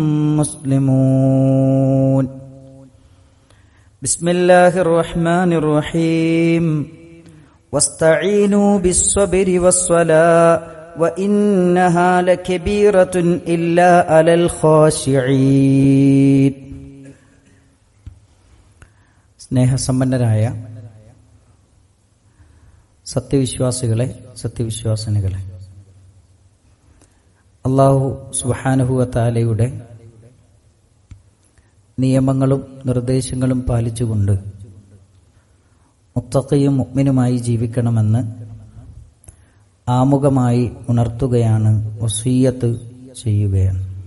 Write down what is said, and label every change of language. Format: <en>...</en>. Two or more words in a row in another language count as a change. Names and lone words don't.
<ar>مسلمون بسم الله الرحمن الرحيم واستعينوا بالصبر والصلاة وإنها لكبيرة إلا على الخاشعين</ar> <ml>സ്നേഹസമ്പന്നരായ സത്യവിശ്വാസികളെ, സത്യവിശ്വാസിനികളെ,</ml> <ar>الله سبحانه وتعالى</ar> <ml>നിയമങ്ങളും നിർദ്ദേശങ്ങളും പാലിച്ചുകൊണ്ട് മുത്തഖിയും മുഅ്മിനുമായി ജീവിക്കണമെന്ന് ആമുഖമായി ഉണർത്തുകയാണ്, വസിയ്യത്ത് ചെയ്യുകയാണ്.</ml>